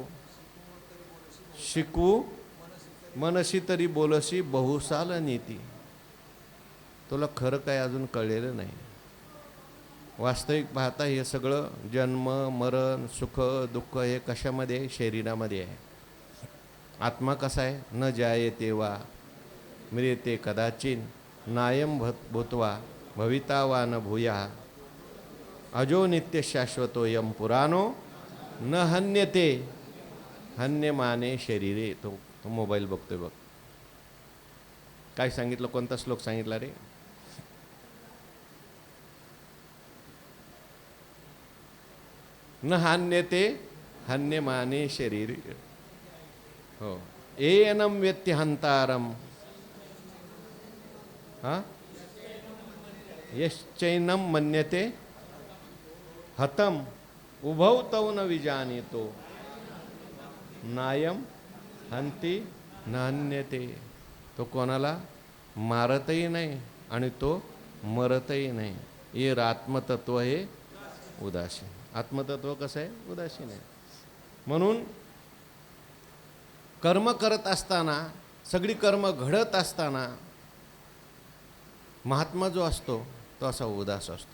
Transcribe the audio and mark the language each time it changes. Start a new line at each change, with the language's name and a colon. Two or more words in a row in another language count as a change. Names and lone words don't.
Marathi: शिकवू मनसी तरी बोलसी बहुसाल नीती. तुला खरं काय अजून कळलेलं नाही. वास्तविक पाहता हे सगळं जन्म मरण सुख दुःख हे कशामध्ये आहे? शरीरामध्ये आहे. आत्मा कसा आहे?
Sanskrit: न जायते वा म्रियते कदाचिन नायम भूत्वा भविता वा न भूया अजो नित्य शाश्वतो यम पुराणो न हन्यते हन्यमाने शरीरे.
Marathi: तो मोबाईल बघतोय बघ. काय सांगितलं? कोणता श्लोक सांगितला रे?
Sanskrit: न हन्यते हन्यमाने शरीर. हो, एनम व्यत्यहंतारम हा यश्चैनम मन्यते हतम उभौ तौ न विजानीतो नायम हंती नान्यते.
Marathi: तो कोणाला मारतही नाही आणि तो मरतही नाही. हे आत्मतत्व हे उदासीन. आत्मतत्व कसं आहे? उदासीन आहे. म्हणून कर्म करत असताना, सगळी कर्म घडत असताना महात्मा जो असतो तो असा उदास असतो.